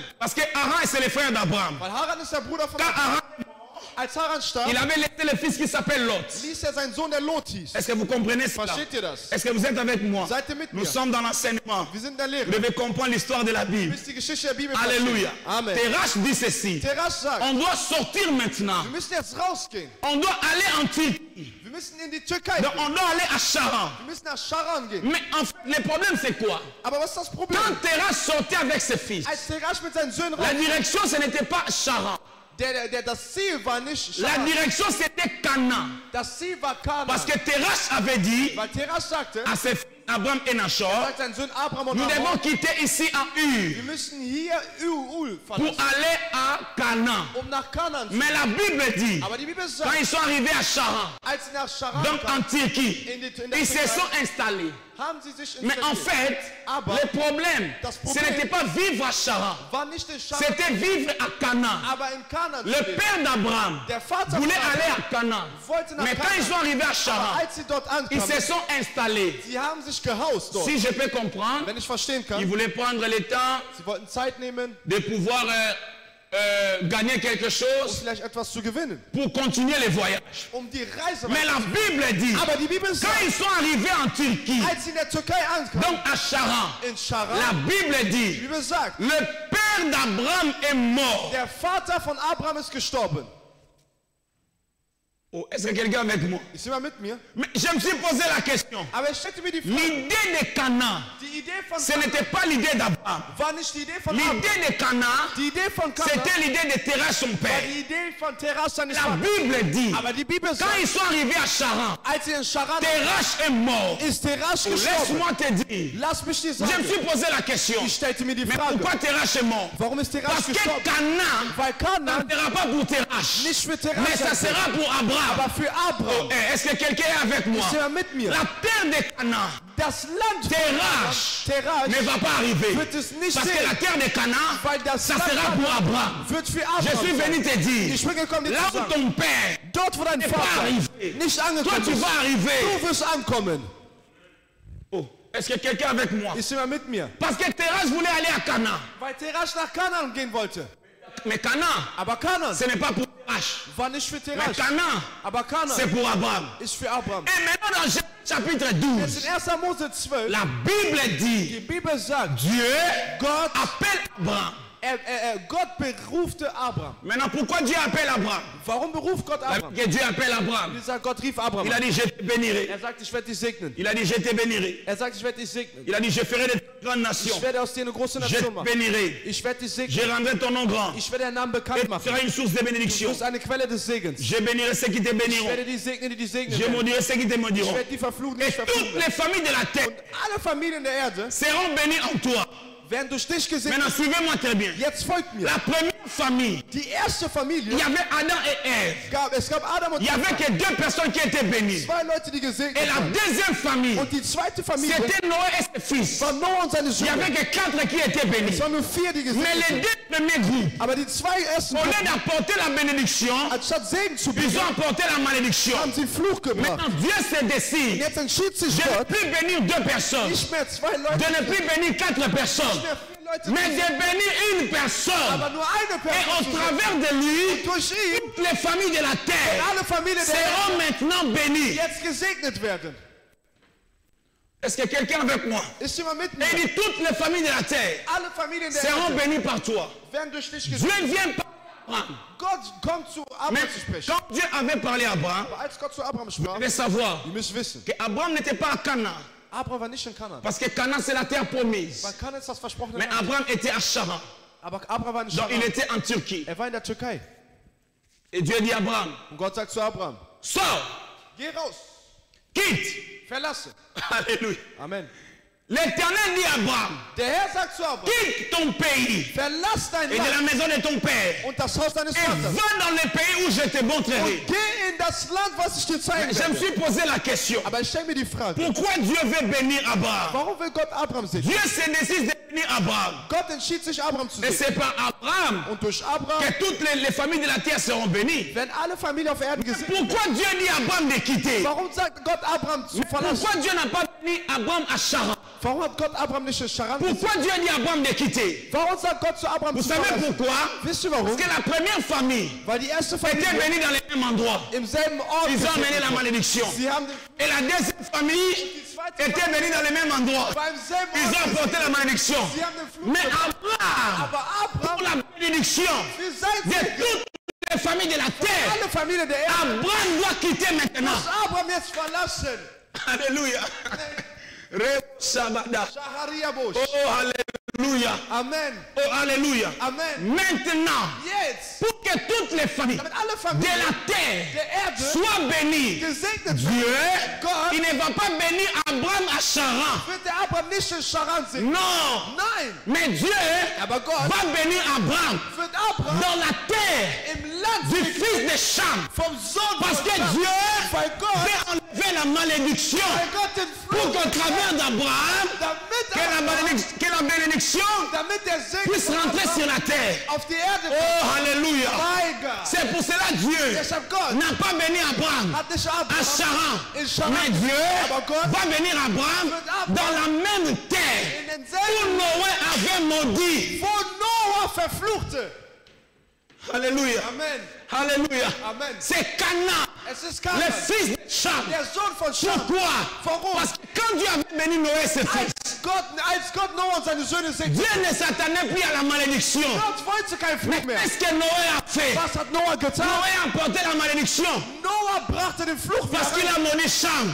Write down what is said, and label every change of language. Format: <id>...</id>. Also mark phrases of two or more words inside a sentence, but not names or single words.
<fr>Parce que Haran, c'est le frère d'Abraham.</fr> <de>Weil Haran ist der Bruder von</de> <fr>Quand</fr> <de>Abraham.</de> <fr>Haran,</fr> <de>Als Haran starb,</de> <fr>il avait laissé le fils qui s'appelle Lot.</fr> <de>ließ er seinen Sohn, der Lot hieß.</de> <fr>Est-ce que vous comprenez cela?</fr> <de>Versteht ihr das?</de> <fr>Est-ce que vous êtes avec moi?</fr> <de>Seid ihr mit</de> <fr>Nous</fr> <de>mir?</de> <fr>sommes dans l'enseignement.</fr> <de>Wir sind in der Lehre.</de> <fr>Vous devez comprendre l'histoire de la</fr> <de>Ihr</de> <fr>Bible.</fr> <de>müsst die Geschichte der Bibel</de> <fr>Alléluia.</fr> <de>verstehen. Amen.</de> <fr>Terach dit ceci.</fr> <de>Terach sagt,</de> <fr>On doit sortir maintenant.</fr> <de>wir müssen jetzt rausgehen.</de> <fr>On doit aller en Turquie.</fr> <de>Wir müssen in die Türkei</de> <fr>Donc</fr> <de>gehen.</de> <fr>on doit aller à Charan.</fr> <de>Wir müssen nach Charan gehen.</de> <fr>Mais en fait, le problème c'est quoi?</fr> <de>Aber was ist das Problem?</de> <fr>Quand Terach sortait avec ses fils,</fr> <de>Als Terach mit seinen Söhnen</de> <fr>la</fr> <de>raus,</de> <fr>direction ce n'était pas Charan.</fr> <de>das Ziel war nicht</de> <fr>La</fr> <de>Charan.</de> <fr>direction c'était Canaan.</fr> <de>Das Ziel war Kanaan.</de> <fr>Parce que Terach avait dit</fr> <de>Weil Terach sagte,</de> <fr>à ses fils Abraham et Nachor,</fr> <de>sagt sein Sohn Abraham und</de> <fr>nous</fr> <de>Nahor,</de> <fr>devons quitter ici en</fr> <de>wir</de> <fr>Ur</fr> <de>müssen hier Ul</de> <fr>pour</fr> <de>verlassen,</de> <fr>aller à Canaan.</fr> <de>nach Kanaan zu</de> <fr>Mais la Bible dit,</fr> <de>Aber die Bibel</de> <fr>quand</fr> <de>sagt,</de> <fr>ils sont arrivés à Charan,</fr> <de>als sie nach Charan</de> <fr>donc</fr> <de>kamen,</de> <fr>en Turquie,</fr> <de>in der</de> <fr>ils se</fr> <de>Türkei,</de> <fr>sont installés.</fr> <de>haben sie sich</de> <fr>Mais en</fr> <de>installiert.</de> <fr>fait,</fr> <de>Aber</de> <fr>le problème,</fr> <de>das</de> <fr>ce</fr> <de>Problem</de> <fr>n'était pas vivre à Charan,</fr> <de>war nicht in Charan,</de> <fr>c'était vivre à Canaan.</fr> <de>aber in Kanaan zu</de> <fr>Le</fr> <de>leben.</de> <fr>père d'Abraham</fr> <de>Der Vater</de> <fr>voulait</fr> <de>von</de> <fr>aller à Canaan.</fr> <de>wollte nach</de> <fr>Mais quand ils sont</fr> <de>Kanaan.</de> <fr>arrivés à</fr> <de>Aber</de> <fr>Charan,</fr> <de>als sie dort</de> <fr>ils</fr> <de>ankamen,</de> <fr>se sont installés.</fr> <de>sie haben sich sich gehaust dort.</de> <fr>Si je peux comprendre,</fr> <de>Wenn ich verstehen</de> <fr>ils</fr> <de>kann,</de> <fr>voulaient prendre le temps</fr> <de>sie wollten Zeit nehmen,</de> <fr>de pouvoir gagner quelque</fr> <de>um</de> <fr>chose</fr> <de>vielleicht etwas zu gewinnen,</de> <fr>pour continuer le voyage.</fr> <de>um die Reise</de> <fr>Mais la Bible dit,</fr> <de>Aber die Bibel</de> <fr>quand</fr> <de>sagt,</de> <fr>ils sont arrivés en Turquie,</fr> <de>als sie in der Türkei ankamen,</de> <fr>donc à Charan,</fr> <de>in Charan,</de> <fr>la Bible</fr> <de>die</de> <fr>dit,</fr> <de>Bibel sagt,</de> <fr>le père d'Abraham est mort.</fr> <de>der Vater von Abraham ist gestorben.</de> <fr>Oh, est-ce que quelqu'un est avec moi?</fr> <de>Ist jemand mit mir?</de> <fr>Mais je me suis posé la question.</fr> <de>Aber ich stellte mir die Frage,</de> <fr>L'idée de Canaan,</fr> <de>die Idee von</de> <fr>ce n'était pas l'idée d'Abraham.</fr> <de>war nicht die Idee von Abraham.</de> <fr>L'idée de Canaan,</fr> <de>Die Idee von Kana</de> <fr>c'était l'idée de Terah, son</fr> <de>war</de> <fr>père.</fr> <de>die Idee von Terach seines</de> <fr>La</fr> <de>Vaters.</de> <fr>Bible dit,</fr> <de>Aber die Bibel</de> <fr>quand</fr> <de>sagt,</de> <fr>ils sont arrivés à Charan,</fr> <de>als sie in Charan</de> <fr>Terach est mort.</fr> <de>ist Terach gestorben.</de> <fr>Laisse-moi te dire,</fr> <de>Lass mich dir</de> <fr>je me</fr> <de>sagen,</de> <fr>suis posé la question,</fr> <de>ich stellte mir die</de> <fr>mais</fr> <de>Frage,</de> <fr>pourquoi Terach est mort?</fr> <de>warum ist Terach</de> <fr>Parce que</fr> <de>gestorben?</de> <fr>Canaan</fr> <de>Weil</de> <fr>ne</fr> <de>Kana</de> <fr>sera pas pour Terach,</fr> <de>nicht für Terach</de> <fr>mais ça</fr> <de>sein</de> <fr>sera</fr> <de>wird,</de> <fr>pour Abraham.</fr> <de>aber für Abraham.</de> <fr>Eh, est-ce que quelqu'un est avec moi?</fr> <de>Ist jemand mit mir?</de> <fr>La terre de Canaan</fr> <de>Das Land von</de> <fr>Terach</fr> <de>Terach</de> <fr>ne va pas arriver.</fr> <de>wird es nicht</de> <fr>Parce que la</fr> <de>sehen,</de> <fr>terre de Canaan,</fr> <de>weil das</de> <fr>ça</fr> <de>Land</de> <fr>sera pour Abraham.</fr> <de>wird für</de> <fr>Je suis</fr> <de>Abraham</de> <fr>venu</fr> <de>sein.</de> <fr>te dire,</fr> <de>Ich bin gekommen, dir</de> <fr>là</fr> <de>zu</de> <fr>où</fr> <de>sagen,</de> <fr>ton père</fr> <de>dort wo dein</de> <fr>n'est pas</fr> <de>Vater</de> <fr>arrivé,</fr> <de>nicht</de> <fr>toi</fr> <de>angekommen</de> <fr>tu</fr> <de>ist,</de> <fr>vas arriver.</fr> <de>du wirst ankommen.</de> <fr>Oh, est-ce que quelqu'un est avec moi?</fr> <de>Ist jemand mit mir?</de> <fr>Parce que Terach voulait aller à Canaan.</fr> <de>Weil Terach nach Kanaan gehen wollte.</de> <fr>Mais Canaan,</fr> <de>Aber Kanaan</de> <fr>ce n'est pas pour Terach.</fr> <de>war nicht für</de> <fr>Mais</fr> <de>Terach.</de> <fr>Canaan,</fr> <de>Aber</de> <fr>c'est</fr> <de>Kanaan</de> <fr>pour Abraham.</fr> <de>ist für Abraham.</de> <fr>Et maintenant dans Genèse chapitre</fr> <de>Jetzt</de> <fr>12,</fr> <de>in 1. Mose 12,</de> <fr>la Bible dit,</fr> <de>die Bibel sagt,</de> <fr>Dieu</fr> <de>Gott,</de> <fr>appelle Abraham.</fr> <de>Gott berufte Abraham.</de> <fr>Maintenant, pourquoi Dieu appelle Abraham?</fr> <de>Warum beruft Gott</de> <fr>La</fr> <de>Abraham?</de> <fr>Bible dit que Dieu appelle Abraham.</fr> <de>Wie sagt Gott rief Abraham</de> <fr>Il a</fr> <de>an.</de> <fr>dit, je te bénirai.</fr> <de>Er sagt, ich werde dich segnen.</de> <fr>Il a dit, je te bénirai.</fr> <de>Er sagt, ich werde dich segnen.</de> <fr>Il a dit, je ferai de grandes nations.</fr> <de>Ich werde aus dir eine große</de> <fr>Je</fr> <de>Nation</de> <fr>te</fr> <de>machen.</de> <fr>bénirai.</fr> <de>Ich werde dich</de> <fr>Je</fr> <de>segnen.</de> <fr>rendrai ton nom grand.</fr> <de>Ich werde deinen Namen</de> <fr>Et</fr> <de>bekannt</de> <fr>tu</fr> <de>machen.</de> <fr>seras une source de</fr> <de>Du</de> <fr>bénédiction.</fr> <de>bist eine Quelle des Segens.</de> <fr>Je bénirai ceux qui te</fr> <de>Ich</de> <fr>béniront.</fr> <de>werde die segnen, die dich segnen</de> <fr>Je</fr> <de>werden.</de> <fr>maudirai ceux qui te</fr> <de>Ich</de> <fr>maudiront.</fr> <de>werde die verfluchen, die</de> <fr>Et</fr> <de>dich</de> <fr>toutes</fr> <de>verfluchen werden.</de> <fr>les familles de la terre</fr> <de>Alle Familien der Erde</de> <fr>seront bénies en toi.</fr> <de>werden durch dich gesegnet.</de> <fr>Maintenant, suivez-moi très bien.</fr> <de>Jetzt folgt mir.</de> <fr>La première famille,</fr> <de>Die erste Familie,</de> <fr>il y avait Adam et Ève.</fr> <de>es gab Adam und</de> <fr>Il n'y avait que deux personnes qui étaient bénies.</fr> <de>zwei Leute, die</de> <fr>Et</fr> <de>gesegnet</de> <fr>la</fr> <de>waren.</de> <fr>deuxième famille,</fr> <de>Und die zweite Familie</de> <fr>c'était Noé et ses fils.</fr> <de>war Noah und seine</de> <fr>Il n'y avait</fr> <de>Söhne.</de> <fr>que quatre qui étaient bénis.</fr> <de>Es waren nur 4, die</de> <fr>Mais</fr> <de>gesegnet</de> <fr>les</fr> <de>sind.</de> <fr>deux premiers groupes,</fr> <de>Aber die zwei ersten</de> <fr>au lieu</fr> <de>Gruppen,</de> <fr>d'apporter la bénédiction,</fr> <de>anstatt Segen zu</de> <fr>ils</fr> <de>bringen,</de> <fr>ont apporté la malédiction.</fr> <de>haben sie Fluch gebracht.</de> <fr>Maintenant, Dieu se décide</fr> <de>Jetzt entschied sich</de> <fr>de ne</fr> <de>Gott,</de> <fr>plus bénir deux personnes,</fr> <de>nicht mehr zwei Leute,</de> <fr>de ne plus bénir quatre personnes,</fr> <de>nicht mehr 4 Leute,</de> <fr>mais de bénir une personne.</fr> <de>aber nur eine</de> <fr>Et au</fr> <de>Person zu segnen.</de> <fr>travers de lui,</fr> <de>Durch ihn</de> <fr>toutes les familles de la terre</fr> <de>alle Familien der</de> <fr>seront</fr> <de>Erde</de> <fr>maintenant bénies.</fr> <de>jetzt gesegnet werden.</de> <fr>Est-ce que quelqu'un est avec moi?</fr> <de>Ist jemand mit</de> <fr>Et</fr> <de>mir?</de> <fr>il dit toutes les familles de la terre</fr> <de>Alle Familien der</de> <fr>seront</fr> <de>Erde</de> <fr>bénies par toi.</fr> <de>werden durch dich</de> <fr>Dieu</fr> <de>gesegnet.</de> <fr>vient pas Abraham.</fr> <de>Gott kommt zu</de> <fr>Mais</fr> <de>Abraham zu sprechen.</de> <fr>quand Dieu avait parlé à Abraham,</fr> <de>Aber als Gott zu Abraham</de> <fr>vous</fr> <de>sprach,</de> <fr>devez savoir</fr> <de>ihr müsst wissen,</de> <fr>qu'Abraham n'était pas à Canaan.</fr> <de>Abraham war nicht in Kanaan.</de> <fr>Parce que Canaan, c'est la terre promise.</fr> <de>Weil Kanaan ist das versprochene</de> <fr>Mais</fr> <de>Land.</de> <fr>Abraham était à Charan.</fr> <de>Aber Abraham war nicht</de> <fr>Donc il</fr> <de>Charan.</de> <fr>était en Turquie.</fr> <de>Er war in der Türkei.</de> <fr>Et Dieu dit à Abraham,</fr> <de>Und Gott sagt zu Abraham,</de> <fr>sors,</fr> <de>geh raus,</de> <fr>quitte.</fr> <de>verlasse.</de> <fr>Alléluia.</fr> <de>Amen.</de> <fr>L'Éternel dit à Abraham,</fr> <de>Der Herr sagt zu Abraham,</de> <fr>quitte ton pays</fr> <de>verlass dein</de> <fr>et de la</fr> <de>Land</de> <fr>maison de ton père</fr> <de>und das Haus deines</de> <fr>et</fr> <de>Vaters.</de> <fr>va dans le pays où je te montrerai.</fr> <de>Geh in das Land, was ich dir zeigen</de> <fr>Je me</fr> <de>werde.</de> <fr>suis posé la question,</fr> <de>Aber ich stelle mir die Frage,</de> <fr>pourquoi Dieu veut bénir Abraham?</fr> <de>warum will Gott Abraham segnen?</de> <fr>Dieu se décide de bénir Abraham.</fr> <de>Gott entschied sich, Abraham zu</de> <fr>Et</fr> <de>segnen.</de> <fr>c'est par Abraham</fr> <de>Und durch Abraham</de> <fr>que toutes les familles de la terre seront bénies.</fr> <de>werden alle Familien auf Erden gesegnet.</de> <fr>Pourquoi Dieu dit à Abraham de quitter?</fr> <de>Warum sagt Gott Abraham zu verlassen?</de> <fr>Pourquoi Dieu n'a pas béni Abraham à Charan?</fr> <de>Warum hat Gott Abraham nicht in Charan gesegnet?</de> <fr>Pourquoi Dieu dit à Abraham de quitter?</fr> <de>Warum sagt Gott zu Abraham</de> <fr>Vous</fr> <de>zu</de> <fr>savez</fr> <de>verlassen?</de> <fr>pourquoi?</fr> <de>Wisst ihr warum?</de> <fr>Parce que la première famille</fr> <de>Weil die erste</de> <fr>était</fr> <de>Familie</de> <fr>bénie dans le même endroit.</fr> <de>im selben Ort</de> <fr>Ils ont amené</fr> <de>gesegnet</de> <fr>la</fr> <de>wurde.</de> <fr>malédiction.</fr> <de>Sie haben</de> <fr>Et la deuxième famille était bénie dans le même endroit.</fr> <de>beim selben</de> <fr>Ils ont</fr> <de>Ort</de> <fr>apporté la malédiction.</fr> <de>Sie haben den Fluch</de> <fr>Mais</fr> <de>gebracht.</de> <fr>Abraham,</fr> <de>Aber</de> <fr>pour</fr> <de>Abraham,</de> <fr>la bénédiction</fr> <de>für sein</de> <fr>de</fr> <de>Segen,</de> <fr>toutes les familles de la terre,</fr> <de>alle Familien der Erde,</de> <fr>Abraham doit quitter maintenant.</fr> <de>muss Abraham jetzt verlassen.</de> <fr>Alléluia. Re-sabada. Shaharia Bosch. Oh, alléluia.</fr> <de>Amen.</de> <fr>Oh, alléluia.</fr> <de>Amen.</de> <fr>Maintenant,</fr> <de>Jetzt,</de> <fr>pour que toutes les familles</fr> <de>damit alle</de> <fr>de</fr> <de>Familien</de> <fr>la terre</fr> <de>der Erde</de> <fr>soient bénies,</fr> <de>gesegnet</de> <fr>Dieu,</fr> <de>werden, Gott</de> <fr>il ne va pas bénir Abraham à Charan.</fr> <de>wird der Abraham nicht in Charan segnen.</de> <fr>Non.</fr> <de>Nein,</de> <fr>Mais Dieu</fr> <de>aber Gott</de> <fr>va bénir Abraham</fr> <de>wird Abraham</de> <fr>dans la terre</fr> <de>im Land</de> <fr>du</fr> <de>segnen</de> <fr>fils de Cham.</fr> <de>vom Sohn</de> <fr>Parce que</fr> <de>von Cham.</de> <fr>Dieu</fr> <de>Weil Gott,</de> <fr>veut enlever la malédiction</fr> <de>weil Gott den</de> <fr>pour</fr> <de>Fluch</de> <fr>qu'au travers d'Abraham,</fr> <de>damit</de> <fr>que la la bénédiction</fr> <de>damit der Segen</de> <fr>puisse rentrer sur la terre.</fr> <de>auf die Erde</de> <fr>Oh, alléluia.</fr> <de>mein Gott.</de> <fr>C'est pour cela Dieu</fr> <de>Deshalb Gott</de> <fr>n'a pas béni Abraham</fr> <de>hat nicht</de> <fr>à</fr> <de>Abraham</de> <fr>Charan.</fr> <de>in Charan,</de> <fr>Mais Dieu</fr> <de>aber Gott</de> <fr>va bénir Abraham dans la même terre</fr> <de>in</de> <fr>où</fr> <de>denselben,</de> <fr>Noé avait maudit.</fr> <de>wo Noah verfluchte.</de> <fr>Alléluia.</fr> <de>Amen.</de> <fr>Alléluia.</fr> <de>Amen.</de> <fr>C'est Canaan,</fr> <de>Es ist</de> <fr>le</fr> <de>Kanaan,</de> <fr>fils de Cham.</fr> <de>der Sohn von Cham.</de> <fr>Pourquoi?</fr> <de>Warum?</de> <fr>Parce que quand Dieu avait béni Noé et ses fils,</fr> <de>Als Gott Noah und seine Söhne segnete,</de> <fr>Dieu ne s'attendait plus à la malédiction.</fr> <de>Gott wollte keinen Fluch mehr.</de> <fr>Qu'est-ce que Noé a fait?</fr> <de>Was hat Noah getan?</de> <fr>Noé a porté la malédiction</fr> <de>Noah brachte den Fluch</de> <fr>parce qu'il</fr> <de>wieder,</de> <fr>a maudit Cham.</fr>